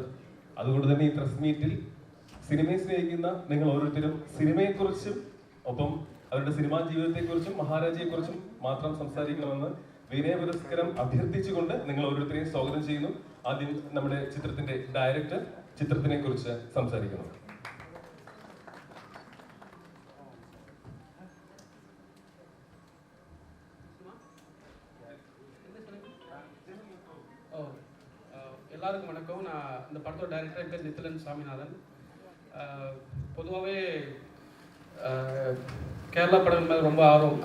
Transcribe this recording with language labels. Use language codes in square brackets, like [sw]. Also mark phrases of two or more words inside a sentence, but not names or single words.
[ml] അതുകൊണ്ട് തന്നെ ഈ പ്രസ് മീറ്റിൽ സിനിമയെ സ്നേഹിക്കുന്ന നിങ്ങൾ ഓരോരുത്തരും സിനിമയെക്കുറിച്ചും ഒപ്പം അവരുടെ സിനിമാ ജീവിതത്തെക്കുറിച്ചും മഹാരാജയെക്കുറിച്ചും മാത്രം സംസാരിക്കണമെന്ന് വിനയപുരസ്കരം അഭ്യർത്ഥിച്ചുകൊണ്ട് നിങ്ങൾ ഓരോരുത്തരെയും സ്വാഗതം ചെയ്യുന്നു. ആദ്യം നമ്മുടെ ചിത്രത്തിന്റെ ഡയറക്ടർ ചിത്രത്തിനെ കുറിച്ച് സംസാരിക്കുന്നു. [ta] எல்லாருக்கும் வணக்கம். நான் இந்த படத்தோட டைரக்டர் பேர் நித்திலன் சாமிநாதன். பொதுவாகவே கேரளா படம் மேலே ரொம்ப ஆர்வம்.